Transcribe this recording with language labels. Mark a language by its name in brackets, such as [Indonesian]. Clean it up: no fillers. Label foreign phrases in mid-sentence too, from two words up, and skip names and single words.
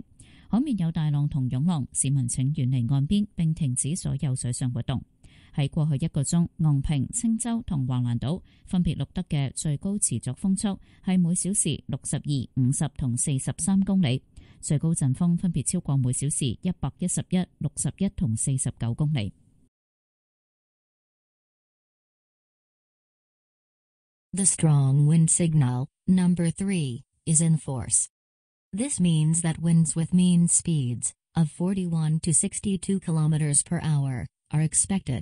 [Cantonese] 海面有大浪同湧浪，市民請遠離岸邊並停止所有水上活動。喺過去1個鐘，昂坪、青洲同橫瀾島分別錄得嘅最高持續風速係每小時62、50同43公里，最高陣風分別超過每小時111、61同49公里。 [English] The strong wind signal, number 3, is in force. This means that winds with mean speeds of 41 to 62 kilometers per hour are expected.